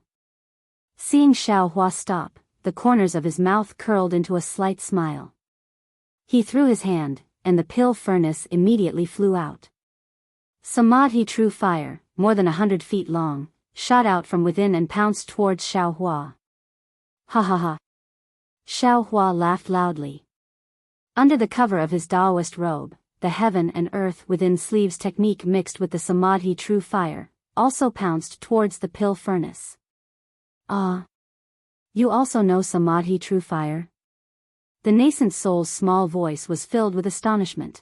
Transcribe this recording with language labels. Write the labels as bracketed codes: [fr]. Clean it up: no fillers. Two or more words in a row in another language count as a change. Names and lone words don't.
[en] Seeing Xiaohua stop, the corners of his mouth curled into a slight smile. He threw his hand, and the pill furnace immediately flew out. Samadhi true fire, more than 100 feet long, shot out from within and pounced towards Xiaohua. Ha ha ha! Xiaohua laughed loudly. Under the cover of his Taoist robe, the heaven and earth within sleeves technique mixed with the Samadhi true fire, also pounced towards the pill furnace. Ah! You also know Samadhi true fire? The nascent soul's small voice was filled with astonishment.